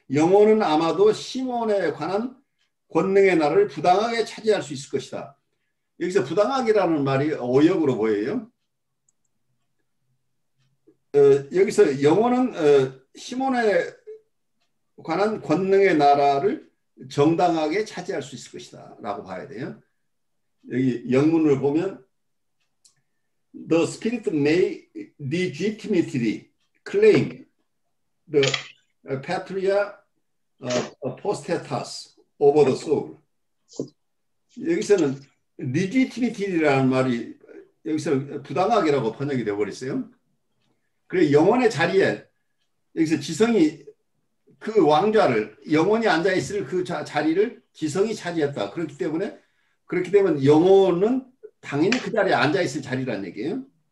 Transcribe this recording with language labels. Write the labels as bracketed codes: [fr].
[ko] 영혼은 아마도 시몬에 관한 권능의 나라를 부당하게 차지할 수 있을 것이다. 여기서 부당하게라는 말이 오역으로 보여요. 여기서 영혼은 시몬에 관한 권능의 나라를 정당하게 차지할 수 있을 것이다 라고 봐야 돼요. 여기 영문을 보면 [en] The spirit may legitimately claim the patria potestas over the soul. [ko] 여기서는 legitimity라는 말이 여기서 부당하게라고 번역이 되어버렸어요. 그래 영혼의 자리에 여기서 지성이 그 왕좌를 영혼이 앉아있을 그 자리를 지성이 차지했다. 그렇기 때문에 영혼은 당연히 그 자리에 앉아있을 자리란 얘기예요.